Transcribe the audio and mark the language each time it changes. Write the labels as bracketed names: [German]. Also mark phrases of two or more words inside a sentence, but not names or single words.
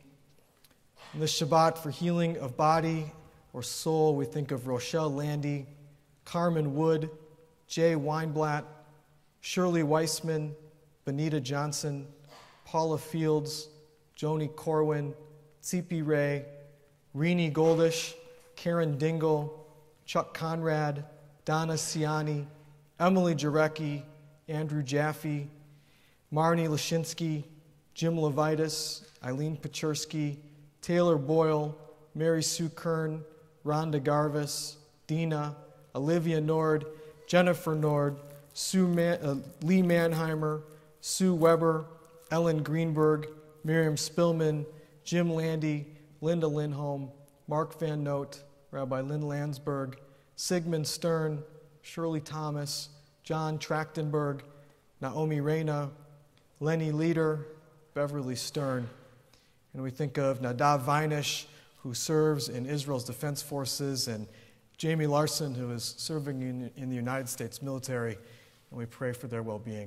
[English] In this Shabbat, for healing of body or soul, we think of Rochelle Landy, Carmen Wood, Jay Weinblatt, Shirley Weissman, Benita Johnson, Paula Fields, Joni Corwin, Tsipi Ray, Rini Goldish, Karen Dingle, Chuck Conrad, Donna Ciani, Emily Jarecki, Andrew Jaffe, Marnie Lashinsky, Jim Levitas, Eileen Pachersky, Taylor Boyle, Mary Sue Kern, Rhonda Garvis, Dina, Olivia Nord, Jennifer Nord, Lee Mannheimer, Sue Weber, Ellen Greenberg, Miriam Spillman, Jim Landy, Linda Lindholm, Mark Van Note, Rabbi Lynn Landsberg, Sigmund Stern, Shirley Thomas, John Trachtenberg, Naomi Reyna, Lenny Leader, Beverly Stern. And we think of Nadav Vinesh, who serves in Israel's Defense Forces, and Jamie Larson, who is serving in the United States military, and we pray for their well-being.